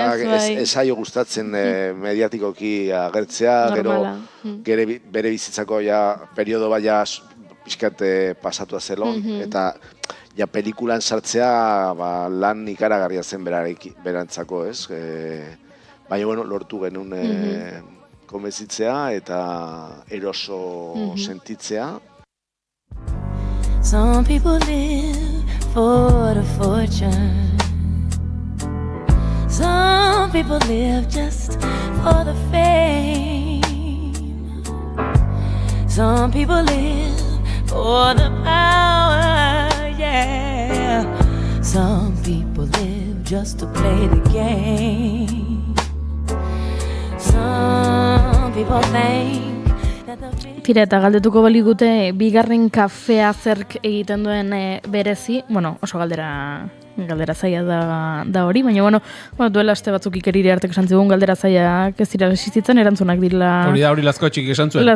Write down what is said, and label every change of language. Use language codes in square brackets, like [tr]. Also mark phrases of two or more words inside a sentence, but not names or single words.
[eu] Ez zaio gustatzen mediatikoki agertzea, gero bere bizitzako periodo baina pixkat pasatua zelon, eta pelikulan sartzea lan ikaragarria zen berantzako, ez? Baina, bueno, lortu genuen konbentzitzea eta eroso sentitzea. [en] Some people live for the fortune. Some people live just for the fame. Some people live for the power, yeah. Some people live just to play the game. Some people think [eu] Tira, eta galdetuko baligute bigarren kafea zerk egiten duen berezi, bueno, oso galdera zaila da hori, baina duela aste batzuk Ikeriri artek esan zigun galdera zailak ez dira existitzen, erantzunak direla... Hori Lazkao txikik esan zuen.